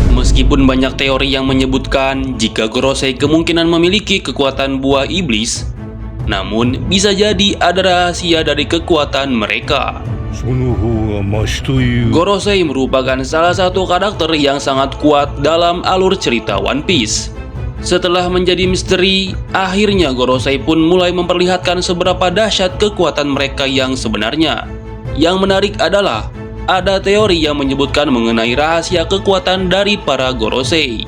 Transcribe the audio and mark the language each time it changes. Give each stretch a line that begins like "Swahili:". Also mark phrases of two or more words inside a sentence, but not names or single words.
Indonesian: Meskipun banyak teori yang menyebutkan jika Gorosei kemungkinan memiliki kekuatan buah iblis, namun bisa jadi ada rahasia dari kekuatan mereka.
Japanese: その方がマシという
Indonesian: Gorosei merupakan salah satu karakter yang sangat kuat dalam alur cerita One Piece. Setelah menjadi misteri, akhirnya Gorosei pun mulai memperlihatkan seberapa dahsyat kekuatan mereka yang sebenarnya. Yang menarik adalah ada teori yang menyebutkan mengenai rahasia kekuatan dari para Gorosei.